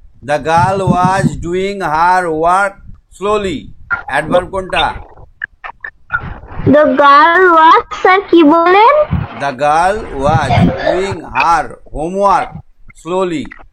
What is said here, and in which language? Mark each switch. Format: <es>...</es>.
<en>The girl was doing her work slowly.</en> <bn>Adverb কোনটা?</bn> <en>The girl was,</en> <bn>sir কি বলেন?</bn> <en>The girl was doing her homework slowly.</en>